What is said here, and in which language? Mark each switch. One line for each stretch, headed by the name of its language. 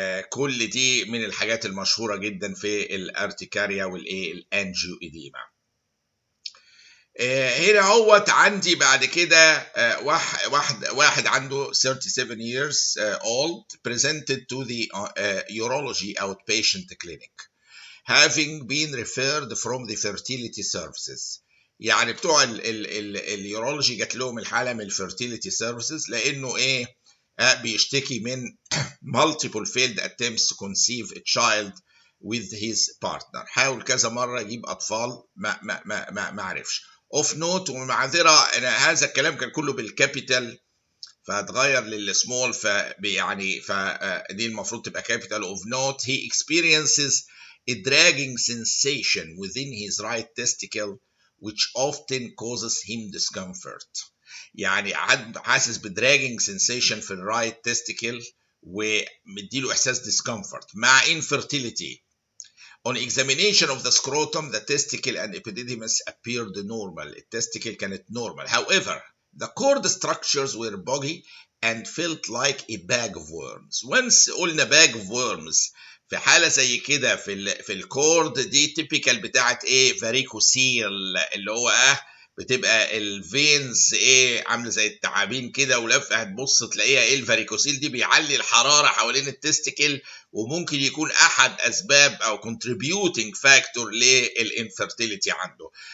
Arabic: كل دي من الحاجات المشهوره جدا في الارتكاريا والايه الانجيوديما. هنا هوت عندي بعد كده واحد عنده
English: 37 years old presented to the urology outpatient clinic having been referred from the fertility services.
Arabic: يعني بتوع اليورولوجي جات لهم الحاله من الفيرتيليتي سيرفيسز، لانه ايه بيشتكي من
English: multiple failed attempts to conceive a child with his partner.
Arabic: حاول كذا مره يجيب اطفال ما عرفش. اوف نوت ومعذره، انا هذا الكلام كان كله بالكابيتال، فهتغير للسمول، يعني فدي المفروض تبقى capital.
English: of note he experiences a dragging sensation within his right testicle which often causes him discomfort.
Arabic: يعني حاسس بدراجنج sensation في الرايت تستيكل ومديله احساس discomfort مع infertility.
English: On examination of the scrotum, the testicle and epididymis appeared normal.
Arabic: التستيكل كانت normal.
English: However, the cord structures were boggy and felt like a bag of worms.
Arabic: Once قلنا
English: bag of worms
Arabic: في حالة زي كده في الكورد دي تيبيكال بتاعت ايه فاريكوسيل، اللي هو بتبقى الفينز ايه عامله زي التعابين كده ولفه، هتبص تلاقيها ايه الفاريكوسيل دي بيعلي الحراره حوالين التستيكل، وممكن يكون احد اسباب او contributing factor للانفيرتيليتي عنده.